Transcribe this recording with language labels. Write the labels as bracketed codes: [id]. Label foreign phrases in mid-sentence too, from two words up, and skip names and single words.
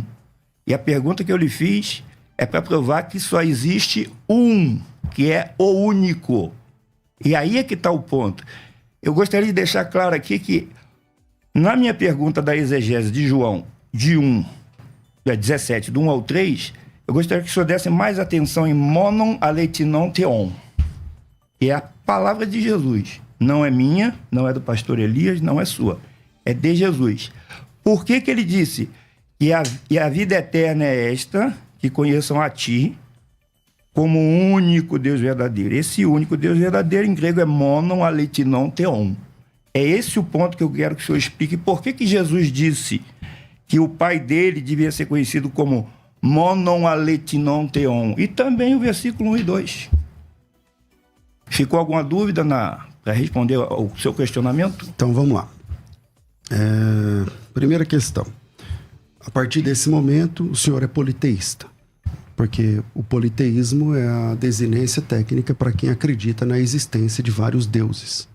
[pt] E a pergunta que eu lhe fiz é para provar que só existe um, que é o único. E aí é que está o ponto. Eu gostaria de deixar claro aqui que, na minha pergunta da exegese de João, de 17, do 1 ao 3, eu gostaria que o senhor desse mais atenção em [el] μόνον ἀληθινὸν θεόν, [pt] que é a palavra de Jesus. não é minha, não é do pastor Elias, não é sua. É de Jesus. Por que que ele disse que a vida eterna é esta, que conheçam a ti como o único Deus verdadeiro? Esse único Deus verdadeiro em grego é [el] μόνον ἀληθινὸν θεόν. [pt] É esse o ponto que eu quero que o senhor explique. Por que que Jesus disse que o pai dele devia ser conhecido como [el] μόνον ἀληθινὸν θεόν? [pt] E também o versículo 1 e 2. Ficou alguma dúvida para responder ao seu questionamento? Então vamos lá. Primeira questão. A partir desse momento, o senhor é politeísta. Porque o politeísmo é a desinência técnica para quem acredita na existência de vários deuses.